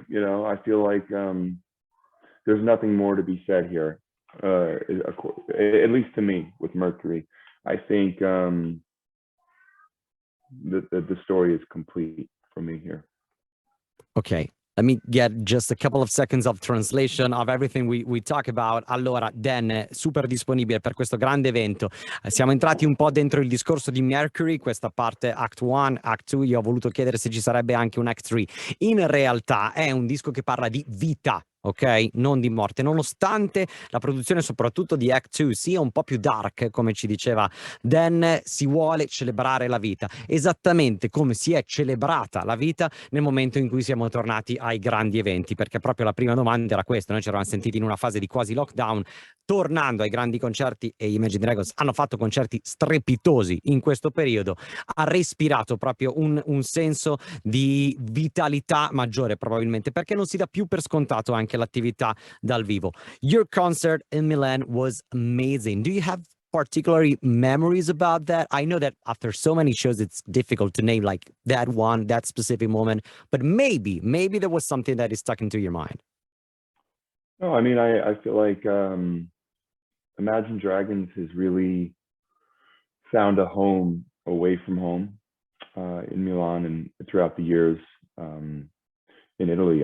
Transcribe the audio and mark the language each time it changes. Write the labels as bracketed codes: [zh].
[en] You know, I feel like there's nothing more to be said here, at least to me with Mercury. I think the story is complete for me here. Okay. Let me get just a couple of seconds of translation of everything we talk about. [it] Allora, Dan, super disponibile per questo grande evento. Siamo entrati un po' dentro il discorso di Mercury, questa parte Act 1, Act 2. Io ho voluto chiedere se ci sarebbe anche un Act 3. In realtà è un disco che parla di vita, ok? Non di morte, nonostante la produzione soprattutto di Act 2 sia un po' più dark, come ci diceva Dan, si vuole celebrare la vita, esattamente come si è celebrata la vita nel momento in cui siamo tornati ai grandi eventi, perché proprio la prima domanda era questa. Noi ci eravamo sentiti in una fase di quasi lockdown, tornando ai grandi concerti, e gli Imagine Dragons hanno fatto concerti strepitosi in questo periodo. Ha respirato proprio un senso di vitalità maggiore, probabilmente perché non si dà più per scontato anche l'attività dal vivo. [en] Your concert in Milan was amazing. Do you have particularly memories about that? I know that after so many shows it's difficult to name like that one, that specific moment, but maybe there was something that is stuck into your mind. No, I mean, I feel like Imagine Dragons has really found a home away from home in Milan and throughout the years in Italy.